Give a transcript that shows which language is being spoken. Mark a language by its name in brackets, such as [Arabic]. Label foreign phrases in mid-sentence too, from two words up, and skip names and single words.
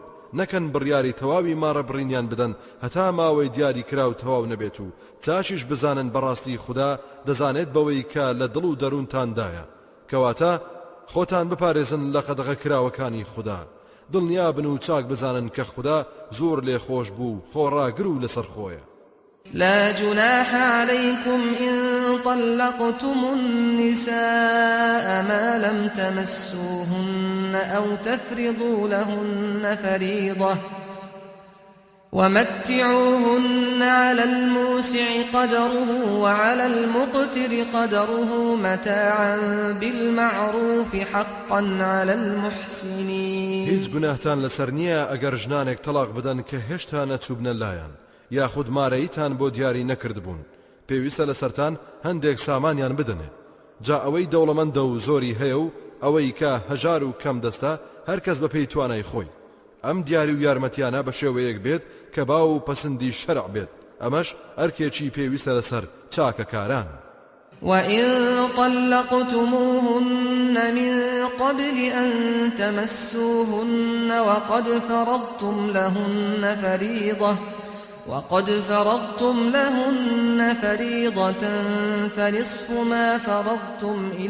[Central Kurdish] نەکەن بڕیاری تەواوی ماڕە بڕینیان بدەن هەتا ماوەی دیاری کراو تەواو نەبێت و چاشیش بزانن بەڕاستی خوددا دەزانێت بەوەی کە لە دڵ و دەروونتاندایە کەواتە خۆتان بپارێزن لە قەدەغە کراوەکانی خوددا. دڵنیا بن و چاک بزانن کە خوددا زۆر لێ خۆش بوو خۆڕاگر و لەسەر خۆیە. [Arabic] لا جناح عليكم إن طلقتم النساء ما لم تمسوهن أو تفرضوا لهن فريضة ومتعوهن على الموسع قدره وعلى المقتر قدره متاعا بالمعروف حقا على المحسنين. [Central Kurdish] هیچ گوناهتان لەسەر نییە ئەگەر ژنانێک تەلاق بدەن کە هێشتا نەچوبنە لایەن یاخود مارەیتان بۆ دیاری نەکرد بوون پێویستە لەسەرتان هەندێک سامانیان بدەنێ. جا ئەوەی دەوڵەمەندە و زۆری هەیە و ئەوەی کە هەژار و کەم دەستە هەر کەس بە پێی توانای خۆی. ئەم دیاری و یارمەتیانە بە شێوەیەک بێت کە باو و پەسەندی شەرع بێت. ئەمەش ئەرکێکی پێویستە لەسەر چاکەکاران. [Arabic] وإن طلقتموهن من قبل أن تمسوهن وقد فرضتم لهن فريضة فنصف ما فرضتم